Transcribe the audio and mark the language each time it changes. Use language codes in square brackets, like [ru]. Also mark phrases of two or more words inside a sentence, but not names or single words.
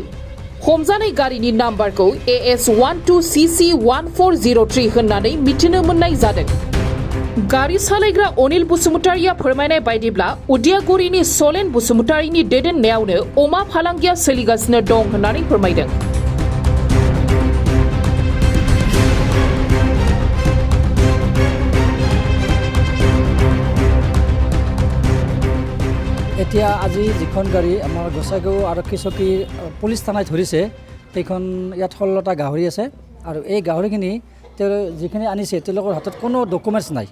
[brx] हमजानाय गारिनि नाम्बारखौ AS12CC1403 होननानै मिथिनो मोननाय जादों। गारि सालायग्रा अनिल बसुमतारिया फोरमायनाय बायदिब्ला उदियागुरिनि सलेन बसुमतारिनि दैदेननायावनो अमा फालांगिया सोलिगासिनो दं होननानै फोरमायदों। [as] এতিয়া আজি যিখন গাড়ী আমাৰ গোসাইগাঁও আৰক্ষী চকী পুলিচ থানাত ধৰিছে সেইখন ইয়াত 16টা গাহৰি আছে আৰু এই গাহৰিখিনি যিখিনি আনিছে তেওঁলোকৰ হাতত কোনো ডকুমেণ্টছ নাই।